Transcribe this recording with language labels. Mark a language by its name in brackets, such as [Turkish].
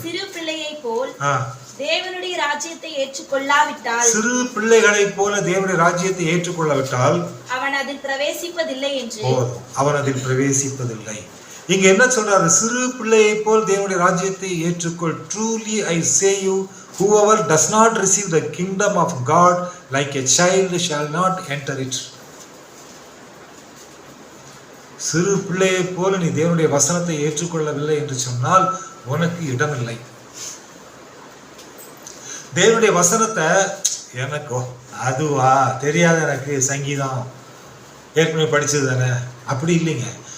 [Tamil] சிறு பிள்ளையை போல் தேவனுடைய ராஜ்யத்தை ஏற்றுக்கொள்ளாவிட்டால், சிறு பிள்ளைகளை போல தேவனுடைய ராஜ்யத்தை ஏற்றுக்கொள்ளாவிட்டால் அவன் அதில் பிரவேசிப்பதில்லை என்று. அவன் அதில் பிரவேசிப்பதில்லை. இங்க என்ன சொல்றாரு? சிறு பிள்ளையை போல் தேவனுடைய ராஜ்யத்தை ஏற்றுக்கொள். [English] Truly I say you, whoever does not receive the kingdom of God like a child shall not enter it. [Tamil] சிறு பிள்ளையை போல நீ தேவனுடைய வசனத்தை ஏற்றுக்கொள்ளவில்லை என்று சொன்னால் உனக்கு இடமில்லை. தேவனுடைய வசனத்தை எனக்கோ அதுவா தெரியாத, எனக்கு சங்கீதம் ஏற்கனவே படிச்சது தானே, அப்படி இல்லைங்க.